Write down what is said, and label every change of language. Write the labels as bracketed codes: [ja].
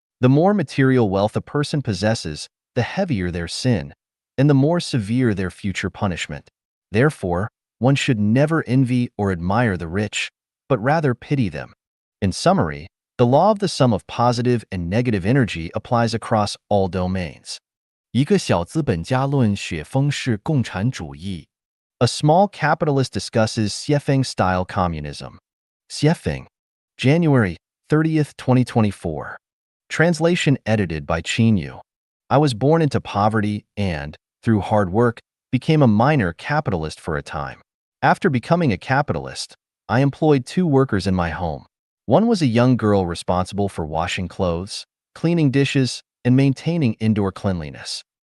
[en] The more material wealth a person possesses, the heavier their sin, and the more severe their future punishment. Therefore, one should never envy or admire the rich, but rather pity them. In summary, the law of the sum of positive and negative energy applies across all domains. [zh] 一个小资本家论雪峰式共产主义 [en] A small capitalist discusses Xiefeng-style communism. Xiefeng, January 30th, 2024. Translation edited by Yu. I was born into poverty and, through hard work, became a minor capitalist for a time. After becoming a capitalist, I employed 2 workers in my home. One was a young girl responsible for washing clothes, cleaning dishes, and maintaining indoor cleanliness.